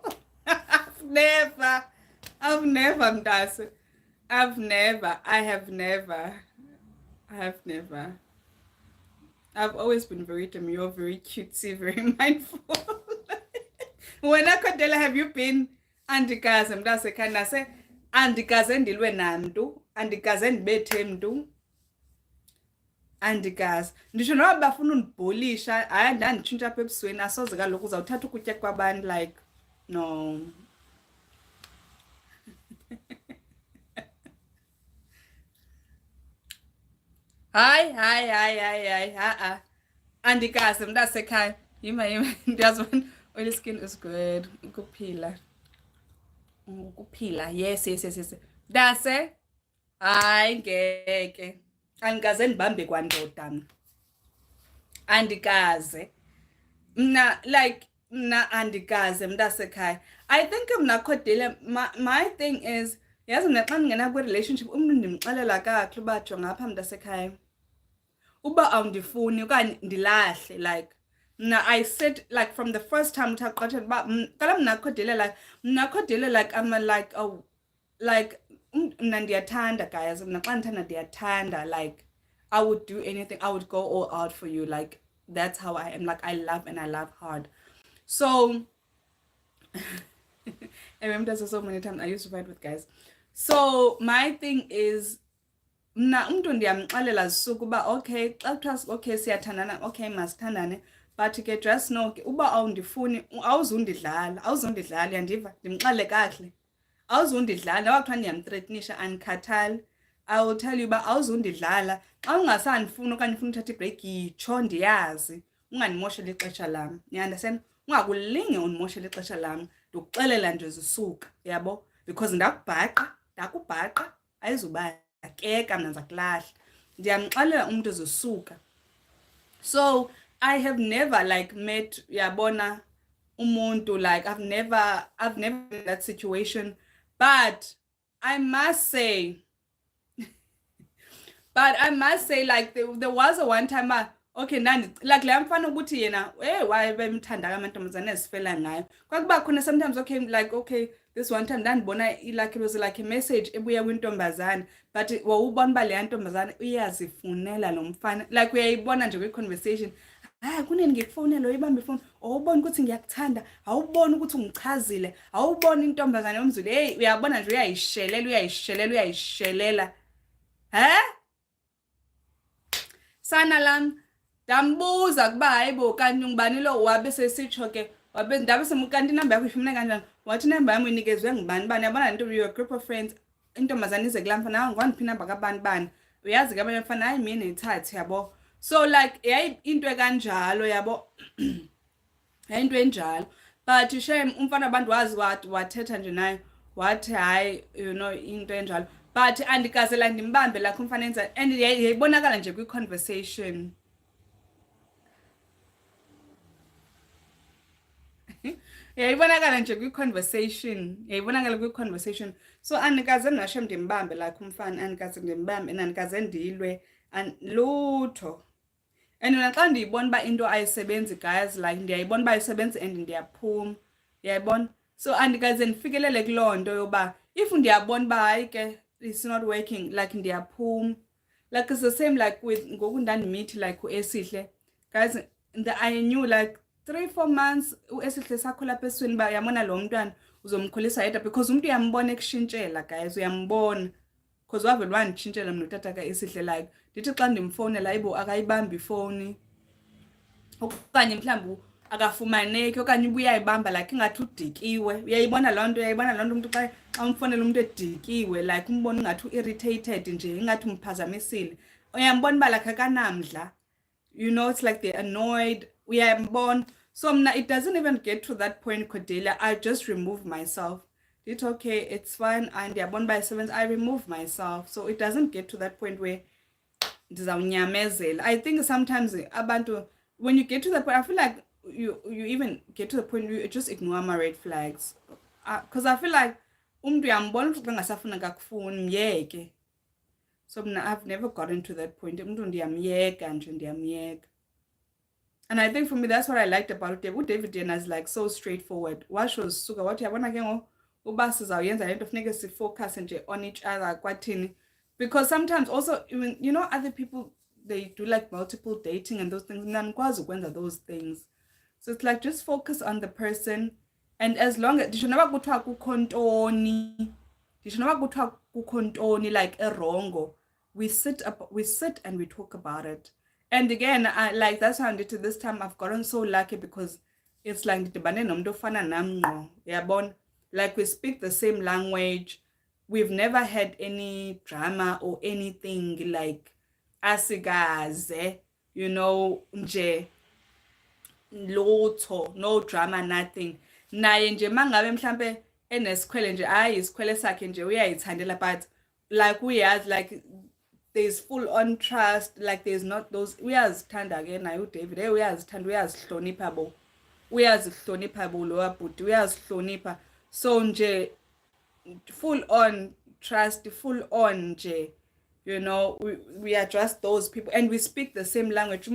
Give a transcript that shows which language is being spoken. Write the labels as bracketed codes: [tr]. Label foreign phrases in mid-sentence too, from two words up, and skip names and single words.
[en] I've never, Mdase. I have never. I've always been very demure, very cutesy, very mindful. When I could tell, have you been? [xh] Andikaze mntasekhaya nase andikaze ndilwe namntu, andikaze ndibethe mntu, andikaze. Nditsho noba bafuna undibhulisha, hayi ndanditshintsha apha ebusweni, asoze kaloku uzawuthatha ukutya kwabantu, [en] like, no. [xh] Hayi, ha-a. Andikaze mntasekhaya. Yima, ndiyazibona. [en] Oil skin is good. [xh] Ukuphila. Yes. Mntase, hayi ngeke. Andikaze ndibambe kwandoda mna. Andikaze. Mna andikaze mntasekhaya. [en] I think mna Khodile, my thing is, [xh] yazi mna xa ndingena kwi-relationship umntu ndimxelela kakuhle uba jonga apha mntasekhaya. Uba awundifuni okanye ndilahle, [en] like, mna I said, like, from the first time [xh] uthaqathela uba kala mna Khodile, [en] like, I'm like, oh, like, [xh] mna ndiyathanda guys, mna xa ndithanda ndiyathanda, [en] like, I would do anything, I would go all out for you, like, that's how I am, like, I love and I love hard. So I remember so many times I used to fight with guys. So my thing is, [xh] mna umntu ndiyamxelela zisuku uba okay, xa kuthiwa okay siyathandana, okay masithandane, but ke [en] just know [xh] ke uba awundifuni awuzundidlala, yandiva, ndimxelele kakuhle, awuzundidlala. Noba kuthiwa ndiyamthreatenisha andikhathali, [en] I will tell you [xh] uba awuzundidlala. Xa ungasandifuni okanye ufuna uthatha ibreak, yitsho ndiyazi, ungandimosheli ixesha lam, you-understand? Ungakulinge undimoshela ixesha lam, ndikuxelela nje zisuka, yabo, because ndakubhaqa ayizuba keka mna ndizakulahla, ndiyamxelela umntu zisuka. [en] So I have never, like, met, [xh] yabona, umuntu, [en] like, I've never in that situation, but I must say, like, there was a one time, okay, like, [xh] le mfana ukuthi yena wayebemthanda amantombazane ezifela ngayo. Kwakuba khona [en] sometimes, okay, like, okay, this one time [xh] ndandibona, [en] like, it was like a message [xh] ebuya kwintombazane, but wawubona uba le ntombazane uyazifunela lo mfana, like, uyayibona nje kwi-conversation, hayi kunini ngikufonela uyibambe ifoni, awuboni ukuthi ngiyakuthanda, awuboni ukuthi ungichazile, awuboni intombazane yomzulu, hey, uyabona nje uyayishelela, sana lam, ndambuza kuba hayibo kanti ngubani lo, wabe sesitsho ke, ndabe kanti inamba yakho ifumene kanjani, wathi inamba yam inikezwe ngubani bani, yabona nto, [en] you're a group of friends, [xh] intombazane ize kulaa mfana, ngwandiphi inamba kabani bani, uyazi ke abanye mfana, hayi mina ithathe, yabo. So, like, yayi into ekanjalo, yabo. Yayi into enjalo, but shame umfana abantu wazi wathetha nje naye wathi hayi, [en] you know, [xh] into enjalo, but andikazela ndimbambe like umfana enza, and yayibonakala nje kwi-conversation. Yayibonakala nje kwi-conversation, so andikaze mnashem ndimbambe like umfana, andikaze ndimbambe and andikaze ndilwe lutho. And naxa ndiyibona uba into ayisebenzi guys, like, ndiyayibona uba ayisebenzi and ndiyaphuma, yayibona. So andikaze ndifikelele kuloo nto yoba if ndiyabona uba hayi ke [en] it's not working, [xh] like, ndiyaphuma. Like, it's the same like with ngoku ndandimithi like uEsihle guys, [en] I knew like 3-4 months [xh] uEsihle sakhula apha esweni uba yabona lo mntwana uzomkhulisa yedwa, because umntu uyambona ekushintshela guys, uyambona, because wavele wanditshintshela mna utata kaEsihle, like, ndithi xa ndimfowunela hayibo akayibambi ifowuni, okanye mhlawumbi akafumaneki, okanye uba uyayibamba like ingathi udikiwe. Uyayibona loo nto umntu xa umfonela umntu edikiwe, like umbona ingathi u-irritated nje, ingathi umphazamisile, uyambona uba like akanamdla, [en] you know, it's like they're annoyed, [xh] uyambona. [en] So mna it doesn't even get to that point, Cordelia, I just remove myself. It's okay, it's fine, and [xh] ndiyabona uba isebenza, [en] I remove myself. So it doesn't get to that point where ndizawunyamezela. I think sometimes abantu, when you get to the point, I feel like you even get to the point where you just ignore my red flags, because I feel like umntu [xh] uyambona ukuthi ngasafuna kakufuni myeke. [en] So mna I've never gotten to that point, [xh] umntu ndiyamyeka nje, ndiyamyeka. [en] And I think for me, that's what I liked about David. David Yena is like so straightforward. [xh] What shows suka what yabona ke ngo uba sizawuyenza lento funeka focus nje [en] on each other [xh] kwathini. [en] Because sometimes also even other people they do like multiple dating and those things. [xh] Nanikwazi ukwenza [en] those things. So it's like just focus on the person, and as long as [xh] ndisho noba kuthiwa kukho ntoni [en] like erongo, we sit and we talk about it. And again, I like that's how I did to this time. I've gotten so lucky because it's like [xh] ndidibane nomuntu ofana nam ngqo, yabona, [en] like we speak the same language. We've never had any drama or anything like [xh] asigaze, nje lutho, [en] no drama, nothing. [xh] Naye nje mangabe mhlambe enesikhwele nje isikhwele sakhe nje uyayithandela, [en] but like we have like there's full on trust, like there's not those [xh] uyazithanda ke naye uDavid uyazithanda, uyazihlonipha bo, uyazihlonipha bo lo wabhuti uyazihlonipha. [en] So nje full on trust, full on nje, we are just those people and we speak the same language.